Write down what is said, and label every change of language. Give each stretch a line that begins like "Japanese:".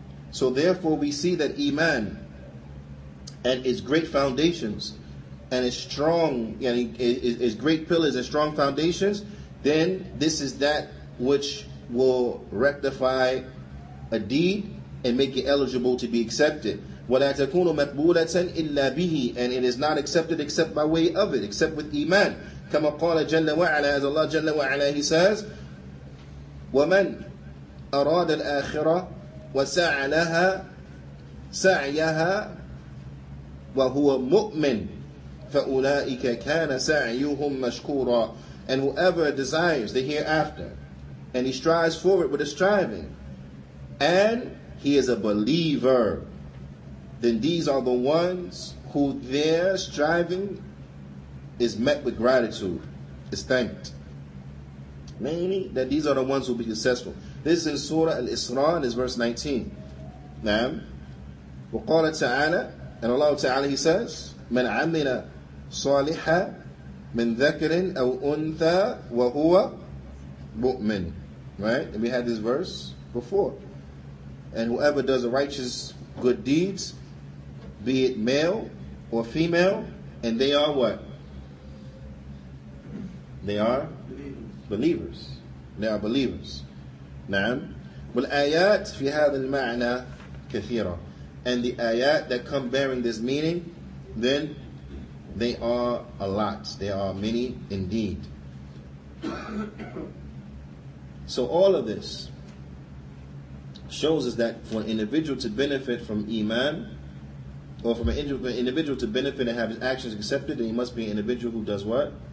English: So therefore we see that Iman and its great foundations and its strong, its great pillars and strong foundations, then this is that which will rectify a deed and make it eligible to be accepted.
Arabic: وَلَا تَكُونُ مَقْبُولَةً إِلَّا بِهِ.
English: And it is not accepted except by way of it, except with Iman.
Arabic: كما قال جل وعلا,
English: as Allah
Arabic: جل وعلا,
English: He says,
Arabic: وَمَنْ أَرَادَ الْآخِرَةَ وَسَعَ لَهَا سَعْيَهَا وَهُوَ مُؤْمِنٌ فَأُولَئِكَ كَانَ سَعْيُهُمْ مَشْكُورًا.
English: And whoever desires the hereafter, and he strives for it with a striving, and he is a believer, then these are the ones who their striving is met with gratitude, is thanked. Mainly, that these are the ones who will be successful. This is in Surah Al-Isra, and it's verse 19. Naam.
Arabic: وقال تعالى,
English: and Allah Ta'ala, He says,
Arabic: من عمل صالحا من ذكر أو أنثى وهو مؤمن.
English: Right? And we had this verse before. And whoever does a righteous good deeds, be it male or female, and they are what? They are believers. They are believers. نعم.
Arabic: والآيات في هذا المعنى كثيرة.
English: And the ayat that come bearing this meaning, then they are a lot. They are many indeed. So all of this shows us that for an individual to benefit from Iman, or from an individual to benefit and have his actions accepted, then he must be an individual who does what?